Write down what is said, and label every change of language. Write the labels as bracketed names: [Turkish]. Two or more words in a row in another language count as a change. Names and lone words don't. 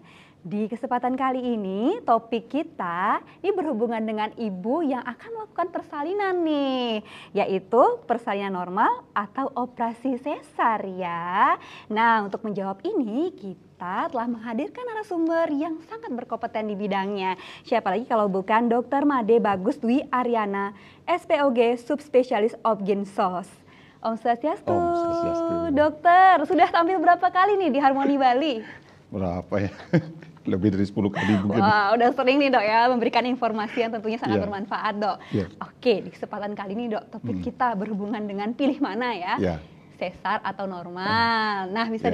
[Indonesian] Di kesempatan kali ini, topik kita ini berhubungan dengan ibu yang akan melakukan persalinan nih, yaitu persalinan normal atau operasi sesar ya. Nah, untuk menjawab ini kita telah menghadirkan narasumber yang sangat berkompeten di bidangnya. Siapa lagi kalau bukan Dr. Made Bagus Dwi Aryana, SPOG Subspesialis Obgynsos. [Balinese] Om Swastiastu. Om Swastiastu. [Indonesian] Dokter, sudah tampil berapa kali nih di Harmoni Bali? Berapa ya? Lebih dari 10 kali mungkin. Wah, udah sering nih dok ya memberikan informasi yang tentunya sangat Iya. bermanfaat dok. Iya. Oke, di kesempatan kali ini dok, topik kita berhubungan dengan pilih mana ya? Ya. Sesar atau normal. Nah, bisa